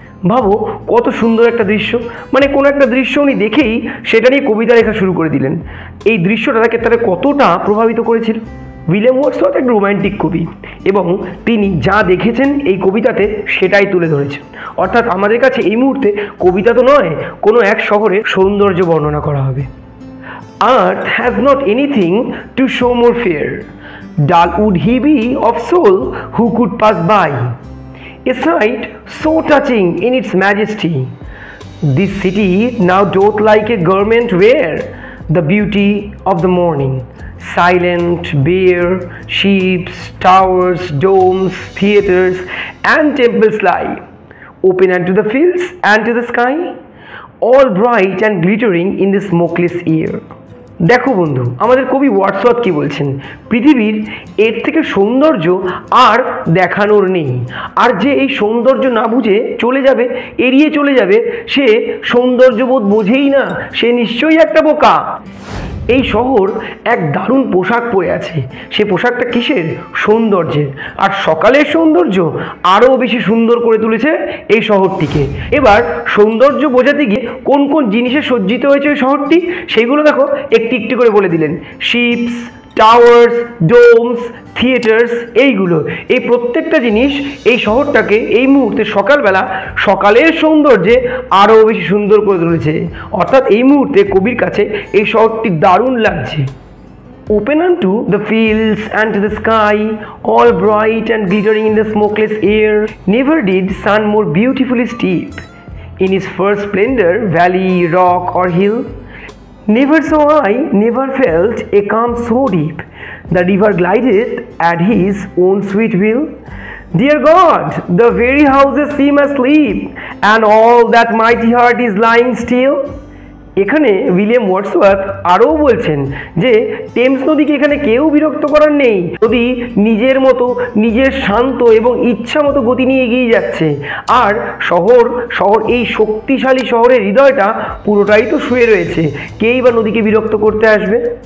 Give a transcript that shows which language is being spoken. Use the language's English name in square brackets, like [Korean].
[Bangla] ভাবো কত সুন্দর একটা দৃশ্য, মানে কোনো একটা দৃশ্য উনি দেখেই সেটা নিয়ে কবিতা লেখা শুরু করে দিলেন। এই দৃশ্যটা তাকে কতটা প্রভাবিত করেছিল। উইলিয়াম ওয়ার্ডসওয়ার্থ এক রোম্যান্টিক কবি, এবং তিনি যা দেখেছেন এই কবিতাতে সেটাই তুলে ধরেছেন। অর্থাৎ আমাদের কাছে এই মুহূর্তে কবিতা তো নয়, কোনো এক শহরের সৌন্দর্য বর্ণনা করা হবে। [English] Earth has not anything to show more fair. Dull would he be of soul who could pass by. A sight so touching in its majesty. This city now doth like a garment wear the beauty of the morning. Silent, bare, ships, towers, domes, theatres, and temples lie, open unto the fields and to the sky, all bright and glittering in the smokeless air. [Bangla] দেখো বন্ধু, আমাদের কবি Wordsworth কি বলছেন, পৃথিবীর এর থেকে সৌন্দর্য আর দেখানোর নেই। আর যে এই সৌন্দর্য না বুঝে চলে যাবে, এড়িয়ে চলে যাবে, সে সৌন্দর্যবোধ বোঝেই না, সে নিশ্চয়ই একটা বোকা। এই শহর এক দারুণ পোশাক পরে আছে, সে পোশাকটা কিসের? সৌন্দর্যের। আর সকালের সৌন্দর্য আরও বেশি সুন্দর করে তুলেছে এই শহরটিকে। এবার সৌন্দর্য বোঝাতে গিয়ে কোন কোন জিনিসে সজ্জিত হয়েছে ওই শহরটি, সেইগুলো দেখো একটি একটি করে বলে দিলেন। শিপস, টাওয়ার্স, ডোমস, থিয়েটার্স, এইগুলো, এই প্রত্যেকটা জিনিস এই শহরটাকে এই মুহূর্তে সকালবেলা সকালের সৌন্দর্যে আরও বেশি সুন্দর করে তুলেছে। অর্থাৎ এই মুহূর্তে কবির কাছে এই শহরটি দারুণ লাগছে। [English] Open unto the fields and to the sky, all bright and glittering in the smokeless air, never did sun more beautifully steep in his first splendor, valley, rock or hill. Never saw I, never felt a calm so deep, the river glided at his own sweet will. Dear God, the very houses seem asleep, and all that mighty heart is lying still. [Bangla] এখানে William Wordsworth আরও বলছেন যে Thames নদীকে এখানে কেউ বিরক্ত করার নেই। নদী নিজের মতো, নিজের শান্ত এবং ইচ্ছা মতো গতি নিয়ে এগিয়ে যাচ্ছে। আর শহর এই শক্তিশালী শহরের হৃদয়টা পুরোটাই তো শুয়ে রয়েছে, কেই বা নদীকে বিরক্ত করতে আসবে?